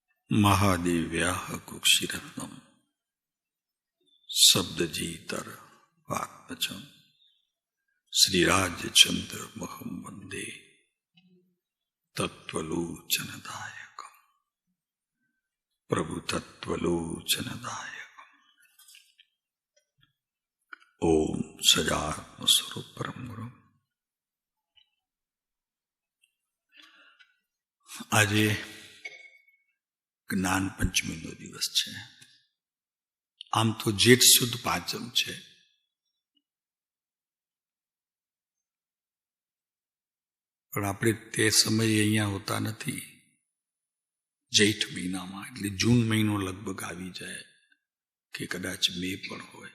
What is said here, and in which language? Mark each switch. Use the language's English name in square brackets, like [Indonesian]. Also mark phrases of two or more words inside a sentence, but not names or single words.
[Sanskrit] महादेव्याः कुक्षिरत्नम् शब्दजीतर वाक्पचम् श्रीराजचन्द्रमहं वन्दे तत्त्वलोचनदायकम् प्रभु तत्त्वलोचनदायकम्। ओम सजात्मस्वरूप परम गुरु। [Gujarati] આજે જ્ઞાન પંચમીનો દિવસ છે। આમ તો જેઠ સુદ પાંચમ છે, પણ આપણે તે સમયે અહીંયા હોતા નથી જેઠ મહિનામાં, એટલે જૂન મહિનો લગભગ આવી જાય કે કદાચ મે પણ હોય।